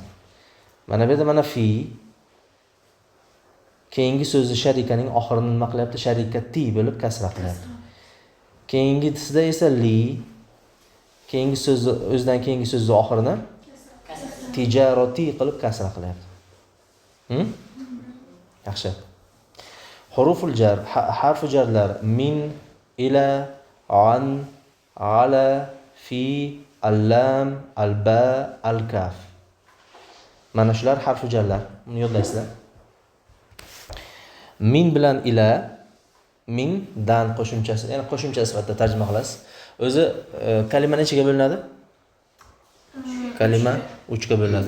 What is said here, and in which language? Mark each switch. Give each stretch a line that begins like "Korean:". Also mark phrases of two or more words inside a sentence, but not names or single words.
Uzbek: Mana bu yerda mana fi keyingi so'zni sharikaning oxirini nima qilyapti? Sharikati bo'lib kasra qilyapti. Keyingisida esa li keyingi so'zni o'zidan keyingi so'zni oxirini tijarati qilib kasra qilyapti. Yaxshi.
Arabic: حروف الجر,
Uzbek: harfu jarlar
Arabic: من، إلى، عن، على، في، اللام، الباء، الكاف.
Uzbek: Mana shular harfu jarlar. Buni yodlaysizlar. Min bilan ila, min dan qo'shimchasi, ya'ni qo'shimcha sifatida tarjima qilasiz. O'zi kalima nechaga bo'linadi? Kalima 3 ga bo'linadi.